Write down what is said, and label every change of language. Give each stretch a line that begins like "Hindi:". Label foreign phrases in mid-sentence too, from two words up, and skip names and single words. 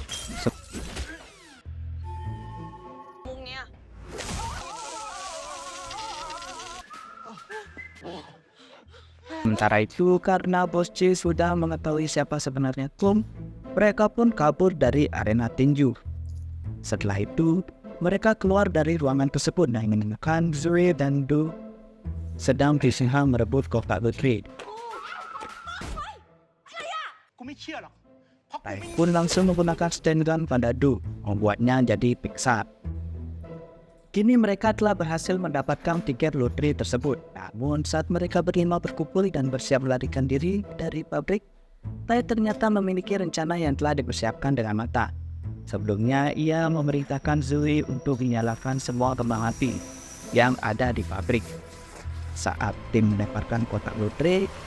Indonesian: Sementara itu, karena bos C sudah mengetahui siapa sebenarnya Kung, mereka pun kabur dari arena tinju. Setelah itu, mereka keluar dari ruangan tersebut dan menemukan Zoe dan Du sedang berusaha merebut kotak lotre.
Thai: กูไม่เชื่อหรอกเพราะกู
Indonesian: Tai
Thai: ไม่
Indonesian: pun langsung menggunakan stand gun pada Du, membuatnya jadi pingsan. Kini mereka telah berhasil mendapatkan tiket lotre tersebut. Namun saat mereka berlima berkumpul dan bersiap melarikan diri dari pabrik, Tai ternyata memiliki rencana yang telah dipersiapkan dengan matang. Sebelumnya, ia memerintahkan Zoe untuk menyalakan semua kembang api yang ada di pabrik. Saat tim melemparkan kotak lotre,